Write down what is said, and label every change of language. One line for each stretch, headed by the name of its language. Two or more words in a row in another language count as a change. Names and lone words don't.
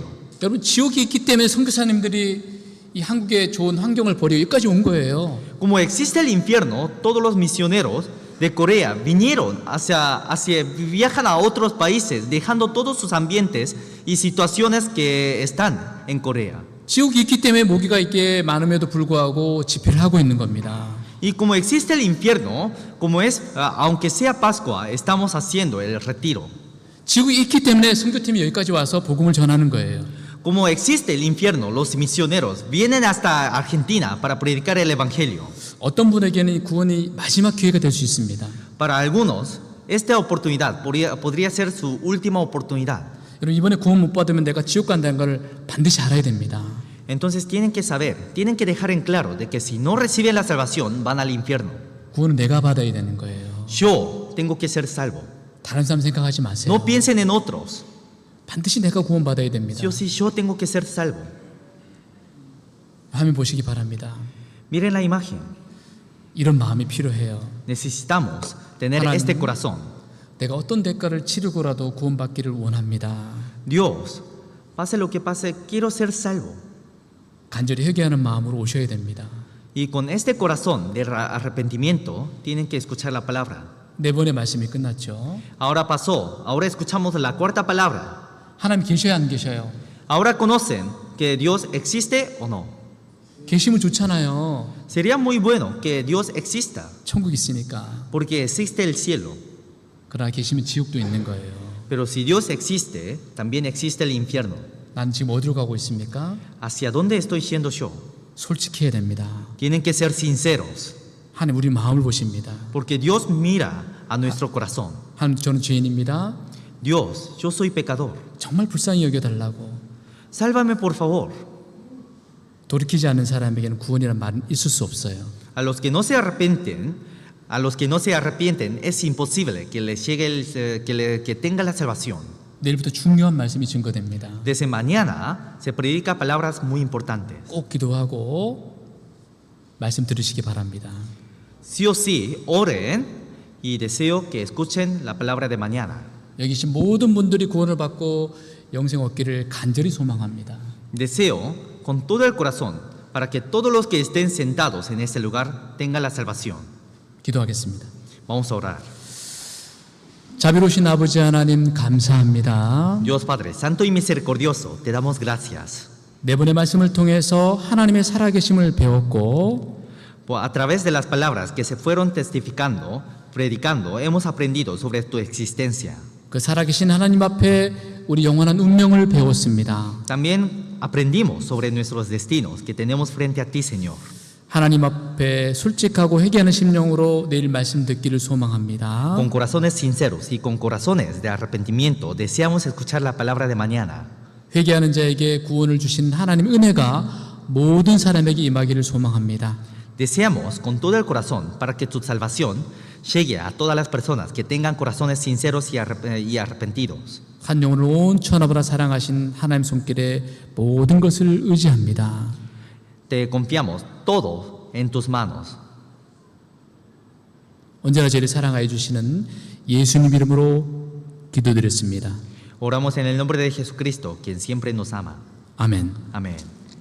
Korean: 여러분 지옥이 있기 때문에 선교사님들이 이 한국의 좋은 환경을 버리고 여기까지 온 거예요.
Spanish: Como existe el infierno, todos los misioneros de Corea vinieron viajan a otros países, dejando todos sus ambientes y situaciones que están en Corea.
Korean: 지옥이 있기 때문에 모기가 있게 많음에도 불구하고 집회를 하고 있는 겁니다.
Spanish: Y como existe el infierno, aunque sea Pascua, estamos haciendo el retiro.
Korean: 지옥이 있기 때문에 선교팀이 여기까지 와서 복음을 전하는 거예요.
Spanish: Como existe el infierno, los misioneros vienen hasta Argentina para predicar el Evangelio.
Korean: 어떤 분에게는 이 구원이 마지막 기회가 될 수 있습니다.
Spanish: Para algunos, esta oportunidad podría ser su última oportunidad.
Korean: 여러분 이번에 구원 못 받으면 내가 지옥 간다는 걸 반드시 알아야 됩니다.
Spanish: Entonces tienen que saber, tienen que dejar en claro de que si no reciben la salvación, van al infierno.
Korean: 구원은 내가 받아야 되는 거예요.
Spanish: Yo tengo que ser salvo.
Korean: 다른 사람 생각하지 마세요.
Spanish: No piensen en otros.
Korean: 반드시 내가 구원 받아야 됩니다.
Spanish: Yo tengo que ser salvo.
Korean: 화면 보시기 바랍니다.
Spanish: Miren la imagen.
Korean: 이런 마음이 필요해요.
Spanish: Necesitamos tener
Korean: 하나님.
Spanish: este corazón.
Korean: 내가 어떤 대가를 치르고라도 구원받기를 원합니다.
Spanish: Dios, pase lo que pase, quiero ser salvo.
Korean: 간절히 회개하는 마음으로 오셔야 됩니다.
Spanish: Y con este corazón de arrepentimiento, tienen que escuchar la palabra.
Korean: 네 번의 말씀이 끝났죠.
Spanish: Ahora pasó, ahora escuchamos la cuarta palabra.
Korean: 하나님 계셔야 안 계셔요?
Spanish: Ahora conocen que Dios existe o no.
Korean: 계시면 좋잖아요.
Spanish: Sería muy bueno que Dios exista,
Korean: 천국 있으니까.
Spanish: porque existe el cielo.
Korean: 그러나 계시면 지옥도 있는 거예요.
Spanish: Pero si Dios existe, también existe el infierno.
Korean: 난 지금 어디로 가고 있습니까?
Spanish: ¿Hacia dónde estoy yendo yo?
Korean: 솔직해야 됩니다.
Spanish: Tienen que ser sinceros,
Korean: 하나님 우리 마음을 보십니다.
Spanish: porque Dios mira a nuestro corazón.
Korean: 하나님 저는 죄인입니다.
Spanish: Dios, yo soy pecador.
Korean: 정말 불쌍히 여겨달라고.
Spanish: Sálvame por favor.
Korean: 돌이키지 않는 사람에게는 구원이란 말은 있을 수 없어요.
Spanish: A los que no se arrepienten, es imposible que les llegue que tenga la salvación.
Korean: 내일부터 중요한 말씀이 증거됩니다.
Spanish: Desde mañana se predica palabras muy importantes.
Korean: 꼭 기도하고 말씀 들으시기 바랍니다.
Spanish: Sí o sí, oren y deseo que escuchen la palabra de mañana.
Korean: 여기 계신 모든 분들이 구원을 받고 영생 얻기를 간절히 소망합니다.
Spanish: Deseo con todo el corazón para que todos los que estén sentados en este lugar tengan la salvación.
Korean: 기도하겠습니다.
Spanish: Vamos a orar.
Korean: 자비로우신 아버지 하나님 감사합니다.
Spanish: Dios Padre Santo y Misericordioso, te damos gracias.
Korean: 네 번의 말씀을 통해서 하나님의 살아계심을 배웠고
Spanish: A través de las palabras que se fueron testificando, predicando, hemos aprendido sobre tu existencia.
Korean: 그 살아계신 하나님 앞에 우리 영원한 운명을 배웠습니다.
Spanish: También aprendimos sobre nuestros destinos que tenemos frente a ti, Señor.
Korean: 하나님 앞에 솔직하고 회개하는 심령으로 내일 말씀 듣기를 소망합니다.
Spanish: Con corazones sinceros y con corazones de arrepentimiento, deseamos escuchar la palabra de mañana.
Korean: 회개하는 자에게 구원을 주신 하나님 은혜가 모든 사람에게 임하기를 소망합니다.
Spanish: Deseamos con todo el corazón para que tu salvación llegue a todas las personas que tengan corazones sinceros y arrepentidos.
Korean: 한 영혼을 온 천하보다 사랑하신 하나님 손길에 모든 것을 의지합니다.
Spanish: Te confiamos todo en tus manos.
Korean: 언제나 저를 사랑하여 주시는 예수님 이름으로 기도드렸습니다.
Spanish: Oramos en el nombre de Jesucristo, quien siempre nos ama.
Korean: 아멘.
Spanish: Amén.